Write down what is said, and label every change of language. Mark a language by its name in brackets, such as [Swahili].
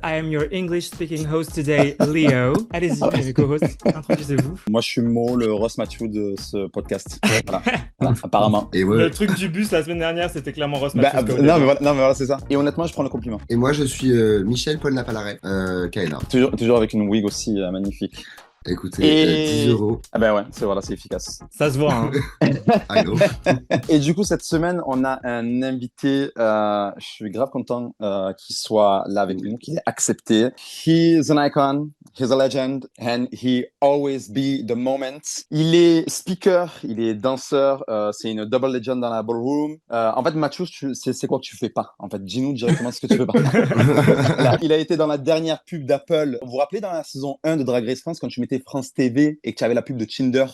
[English] I am your English-speaking host today, Leo. [French] Allez-y, mes co-hosts, introduisez-vous. Moi, je suis Mo, le Ross Matthew de ce podcast. Voilà, apparemment. Et ouais. Le truc du bus la semaine dernière, c'était clairement Ross Matthews. Non, mais voilà, c'est ça. Et honnêtement, je prends le compliment. Et moi, je suis Michel Paul Napalaret, Kaena. Toujours avec une wig aussi magnifique. Écoutez, 10 €. Ah ben ouais, c'est efficace. Ça se voit, hein. [English] I know. [French] Et du coup, cette semaine, on a un invité, je suis grave content qu'il soit là avec nous, qu'il ait accepté. [English] He's an icon, he's a legend, and he always be the moment. [French] Il est speaker, il est danseur, c'est une double legend dans la ballroom. En fait, Mathieu, c'est quoi que tu fais pas? En fait, dis-nous directement ce que tu fais pas. Là, il a été dans la dernière pub d'Apple. Vous vous rappelez dans la saison 1 de Drag Race France, quand tu mettais France TV et que tu avais la pub de Tinder?